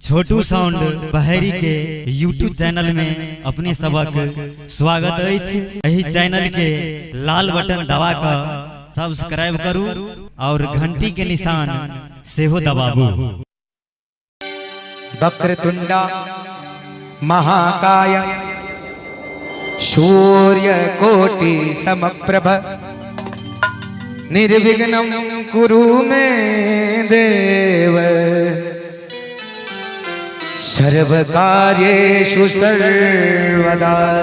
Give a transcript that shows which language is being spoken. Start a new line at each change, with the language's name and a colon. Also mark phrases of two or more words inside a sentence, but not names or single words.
Maithili: छोटू साउंड बहरी के यूट्यूब चैनल में अपने सबक स्वागत अछि। यही चैनल के लाल बटन दबा कर सब्सक्राइब करू और घंटी के निशान सेहो दबाबू।
Sanskrit: वक्रतुंडा महाकाय सूर्य कोटि समप्रभ निर्विघ्नं कुरु मे देव सर्वकार्येषु सर्वदा।